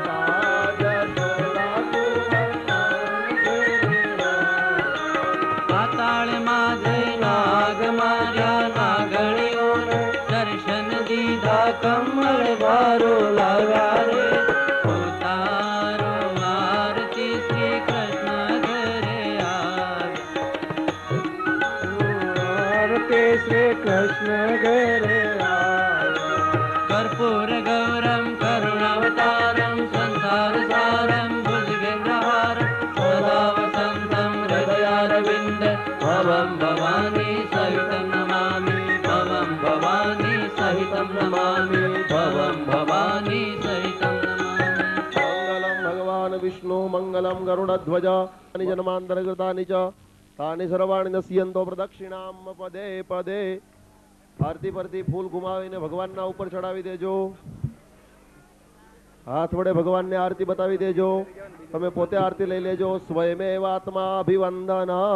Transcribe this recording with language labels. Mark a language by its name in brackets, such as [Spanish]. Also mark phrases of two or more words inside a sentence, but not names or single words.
[Gujarati] પાતાળમાં જઈ નાગ માર્યા નાગણીઓને દર્શન દીધા કમળ વારો લાવ્યા રે ઉતારો આરતી શ્રી કૃષ્ણ ઘરે આવ્યા આરતી શ્રી કૃષ્ણ ઘરે [Sanskrit] कर्पूर गौरम करुणावतारम संसार सारम भुजगेन्द्रहारम सदा वसंतम हृदयारविंद भवम भवानी सहितं नमामि भवम भवानी सहितं नमामि भवम भवानी सहितं नमामि मंगलम भगवान विष्णु मंगलम गरुडध्वज अने जन्मान्तरगतानि च तानि सर्वाणि नश्यन्तु प्रदक्षिणम पदे पदे [Gujarati] આરતી પરથી ફૂલ ઘુમાવીને ભગવાનના ઉપર ચડાવી દેજો હાથ વડે ભગવાનને આરતી બતાવી દેજો તમે પોતે આરતી લઈ લેજો [Sanskrit] स्वयमेव आत्मा अभिवन्दन